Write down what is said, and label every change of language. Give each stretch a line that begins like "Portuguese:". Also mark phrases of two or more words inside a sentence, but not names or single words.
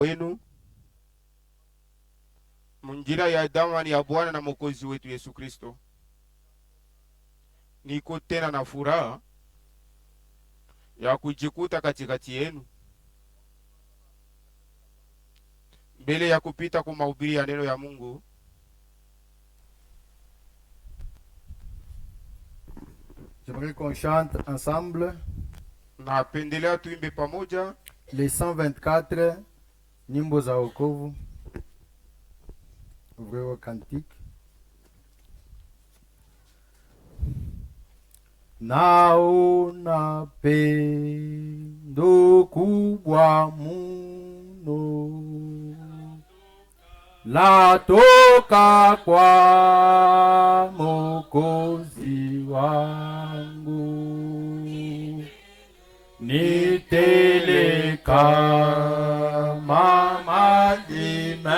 Swahili: wenu munjira ya damani ya Bwana na Mwokozi wetu Yesu Kristo. Niko tena na furaha ya kujikuta katikati yenu mbele ya kupita kwa mahubiri ya neno ya Mungu.
French: J'aimerais qu'on chante ensemble
Swahili: Napendelea tuimbe pamoja les 124 nyimbo za wokovu.
French: Ouvrez vos cantiques.
Swahili: Naona pendo kubwa muno latoka kwa Mwokozi wangu, ni tele kama maji